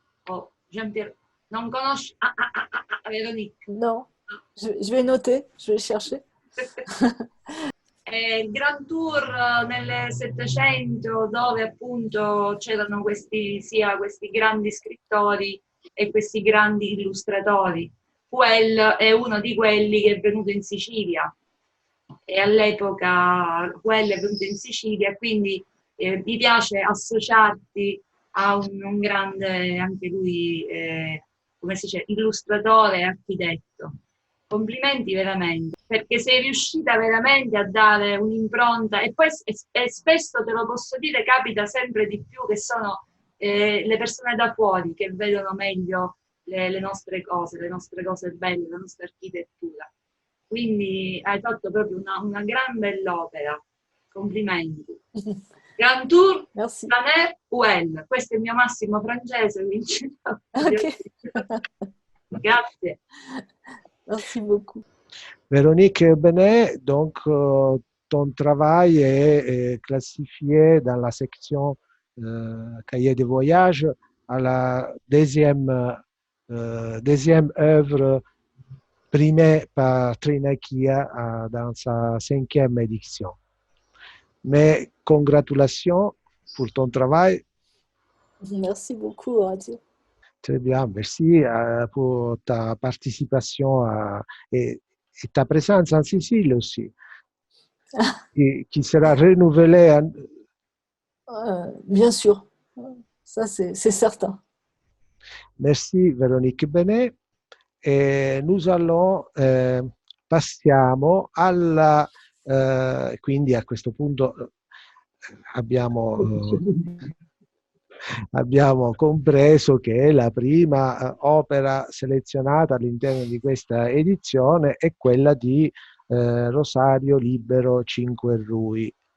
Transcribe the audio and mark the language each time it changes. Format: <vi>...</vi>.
<it>Oh, Jean-Pierre, non conosci?</it> <fr>Véronique. Non, je vais noter, je vais chercher.</fr> <it>Il Grand Tour nel Settecento, dove appunto c'erano sia questi grandi scrittori e questi grandi illustratori. Houel è uno di quelli che è venuto in Sicilia, e all'epoca Houel è venuto in Sicilia, quindi mi piace associarti a un grande, anche lui, come si dice, illustratore e architetto. Complimenti veramente, perché sei riuscita veramente a dare un'impronta, e poi spesso, te lo posso dire, capita sempre di più che sono le persone da fuori che vedono meglio le nostre cose belle, la nostra architettura. Quindi hai fatto proprio una gran bell'opera. Complimenti. Grand Tour, Planer, Houel. Questo è il mio massimo francese, quindi...</it> <en>Okay.</en> <it>Grazie.</it> <fr>Merci beaucoup. Véronique Benet, donc ton travail est classifié dans la section cahier de voyage à la deuxième œuvre primée par Trinakia dans sa 5e édition. Mais congratulations pour ton travail. Merci beaucoup, Horatio. Très bien, merci pour ta participation et ta présence en Sicile aussi, qui sera renouvelée. Bien sûr, ça c'est certain. Merci Véronique Benet.</fr> <it>E</it> <fr>nous allons,</fr> <it>passiamo alla, quindi a questo punto abbiamo compreso che la prima opera selezionata all'interno di questa edizione è quella di Rosario Libero Cinquerrui.</it>